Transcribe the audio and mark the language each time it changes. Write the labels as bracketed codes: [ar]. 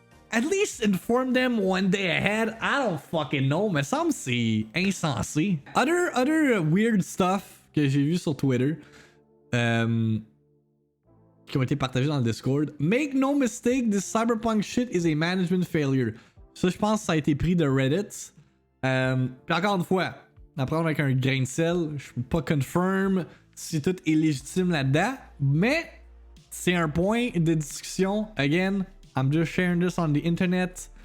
[en] At least inform them one day ahead. I don't fucking know, [fr] mais ça me semble c'est insensé. [en] Other weird stuff [fr] que j'ai vu sur Twitter qui ont été partagés dans le Discord. [en] Make no mistake, this Cyberpunk shit is a management failure. [fr] Ça, je pense que ça a été pris de Reddit. Puis encore une fois, à prendre avec un grain de sel, je peux pas confirm si tout est légitime là-dedans, mais c'est un point de discussion. [en] Again, I'm just sharing this on the internet.